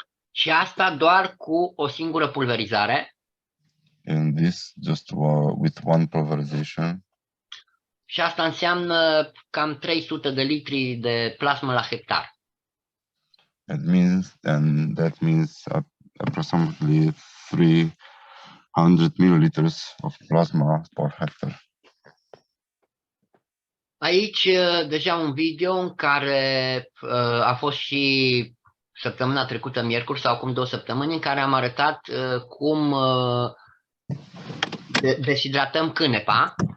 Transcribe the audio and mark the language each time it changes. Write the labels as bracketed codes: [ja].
[ro] Și asta doar cu o singură pulverizare. [en] And this just with one pulverization. [ro] Și asta înseamnă cam 300 de litri de plasmă la hectar. [en] That means approximately 300 milliliters of plasma per hectare. [ro] Aici deja un video în care a fost și săptămâna trecută, miercuri sau acum 2 săptămâni, în care am arătat cum deshidratăm cânepa.